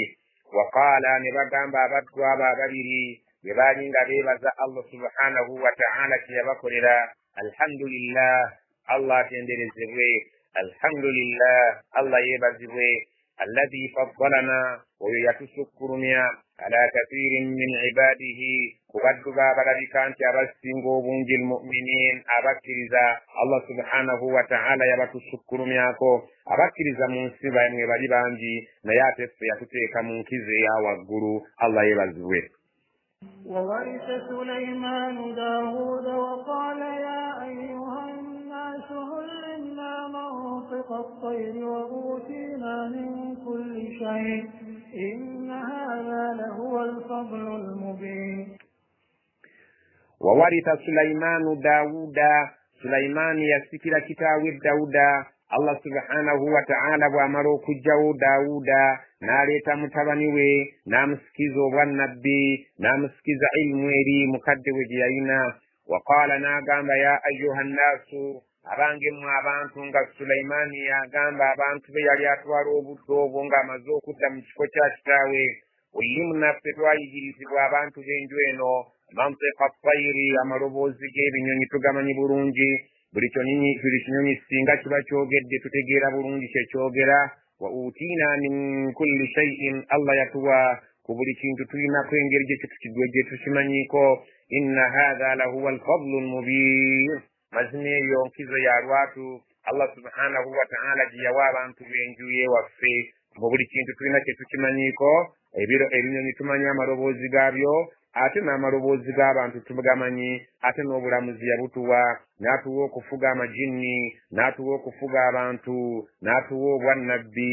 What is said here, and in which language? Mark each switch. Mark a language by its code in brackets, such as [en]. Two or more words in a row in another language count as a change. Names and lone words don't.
[lg] Waqala ne bagamba abaddu abo ababiri bwe baali nga beebaza [ar] الله سبحانه وتعالى [lg] kye yabakolera, alhamdulillah, Allah atenderezebwe, alhamdulillah, Allah yeebazibwe, [ar] الذي فضلنا, [lg] oyo yatusukkulumya [ar] على كثير من عباده, [lg] ku baddu b'abalabika nti abasinga obungi almu'minin, abakkiriza. [ar] الله سبحانه وتعالى [lg] yabatusukkulumyako abakkiriza mu nsi bamwe bali bangi naye ate ffe yatuteeka mu nkizo eya waggulu. Allah yeebazibwe. [ar] وورث سليمان داود وقال يا أيها الناس علمنا منطق الطير وأوتينا من كل شيء إن هذا لهو الفضل المبين. وورث سليمان داود سليمان يسكر كتاب داود. الله سبحانه وتعالى [lg] bw'amala okugyawo Daawuda n'aleeta mutabani we n'amusikiza obwannabbi n'amusikiza ilmu eri mukadde we gye yalina. Waqaala n'agamba [ar] يا أيها الناس, [lg] abange mmwe abantu, nga Sulaimaani yagamba abantu be yali atwala obudde obwo ng'amaze okudda mu kifo kya kitaawe. Ullimna, ffe twayigirizibwa abantu b'enju eno [ar] منطق الطير, [lg] amaloboozi g'ebinyonyi tugamanyi bulungi. Buli kinyonyi singa kiba kyogedde tutegeera bulungi kyekyogera. [ar] وأوتينا من كل شيء, [lg] Allah yatuwa ku buli kintu tulinako engeri gye tukimanyiiko. [ar] إن هذا لهو الفضل المبين, [lg] mazima eyo nkizo ya lwatu [ar] الله سبحانه وتعالى [lg] gye yawa abantu b'enju ye waffe. Mu buli kintu tulina kye tukimanyiiko. Ebinyonyi tumanyi amaloboozi gaabyo, ate n'amaloboozi g'abantu tugamanyi, ate n'obulamuzi yabutuwa, n'atuwa okufuga amajinni, n'atuwa okufuga abantu, n'atuwa obwannabbi.